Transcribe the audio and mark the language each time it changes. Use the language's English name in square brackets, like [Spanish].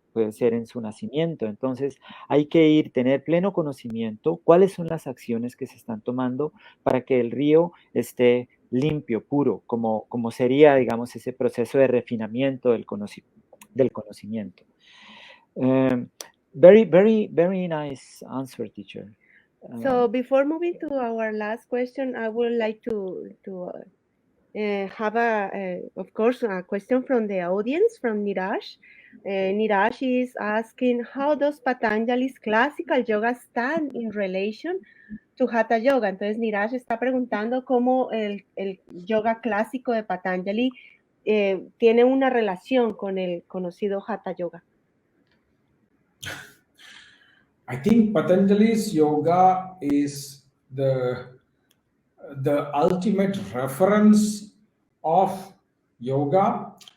[Spanish] Puede ser en su nacimiento. Entonces hay que tener pleno conocimiento cuáles son las acciones que se están tomando para que el río esté limpio, puro, como sería, digamos, ese proceso de refinamiento del conocimiento. [English] Very nice answer, teacher. So before moving to our last question, I would like to have of course, a question from the audience, from Niraj. Niraj is asking, how does Patanjali's classical yoga stand in relation to Hatha Yoga? [Spanish] Entonces Niraj está preguntando cómo el yoga clásico de Patanjali tiene una relación con el conocido Hatha Yoga. [English] I think Patanjali's yoga is the ultimate reference of yoga.